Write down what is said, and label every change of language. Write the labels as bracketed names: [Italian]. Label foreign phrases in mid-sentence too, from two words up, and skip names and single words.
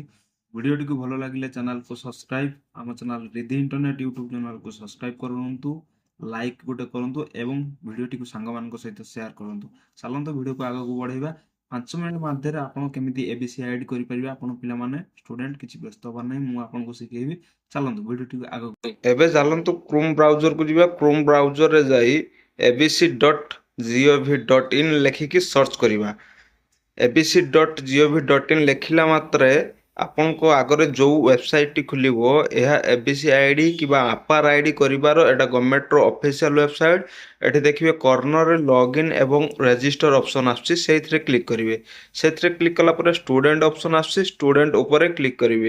[Odia] ଭିଡ଼ିଓଟିକୁ ଭଲ ଲାଗିଲେ ଚ୍ୟାନେଲକୁ ସବସ୍କ୍ରାଇବ୍, ଆମ ଚ୍ୟାନେଲ ରିଧି ଇଣ୍ଟରନେଟ୍ ୟୁଟ୍ୟୁବ୍ ଚ୍ୟାନେଲକୁ ସବସ୍କ୍ରାଇବ୍ କରନ୍ତୁ, ଲାଇକ୍ ଗୋଟେ କରନ୍ତୁ ଏବଂ ଭିଡ଼ିଓଟିକୁ ସାଙ୍ଗମାନଙ୍କ ସହିତ ସେୟାର କରନ୍ତୁ। ଚାଲନ୍ତୁ ଭିଡ଼ିଓକୁ ଆଗକୁ ବଢ଼େଇବା। 5 ମିନିଟ୍ ମଧ୍ୟରେ ଆପଣ କେମିତି ଏବିସି ଆଇଡି କରିପାରିବେ ଆପଣ ପିଲାମାନେ ଷ୍ଟୁଡେଣ୍ଟ, କିଛି ବ୍ୟସ୍ତ ହବାର ନାହିଁ, ମୁଁ ଆପଣଙ୍କୁ ଶିଖେଇବି। ଚାଲନ୍ତୁ ଭିଡ଼ିଓଟିକୁ ଆଗକୁ ଏବେ ଚାଲନ୍ତୁ କ୍ରୋମ୍ ବ୍ରାଉଜରକୁ ଯିବା। କ୍ରୋମ୍ ବ୍ରାଉଜରରେ ଯାଇ abc.gov.in ଲେଖିକି ସର୍ଚ୍ଚ କରିବା। abc.gov.in ଲେଖିଲା ମାତ୍ରେ ଆପଣଙ୍କ ଆଗରେ ଯେଉଁ ୱେବସାଇଟ୍ଟି ଖୋଲିବ ଏହା ଏବିସି ଆଇଡି କିମ୍ବା ଆପାର ଆଇଡି କରିବାର ଏଇଟା [English] government's official website. [Odia] ଏଠି ଦେଖିବେ କର୍ଣ୍ଣରରେ ଲଗ୍ଇନ୍ ଏବଂ [English] register option [Odia] ଆସୁଛି, ସେଇଥିରେ କ୍ଲିକ୍ କରିବେ। ସେଥିରେ କ୍ଲିକ୍ କଲା ପରେ [English] student option [Odia] ଆସୁଛି, ଷ୍ଟୁଡେଣ୍ଟ ଉପରେ କ୍ଲିକ୍ କରିବେ।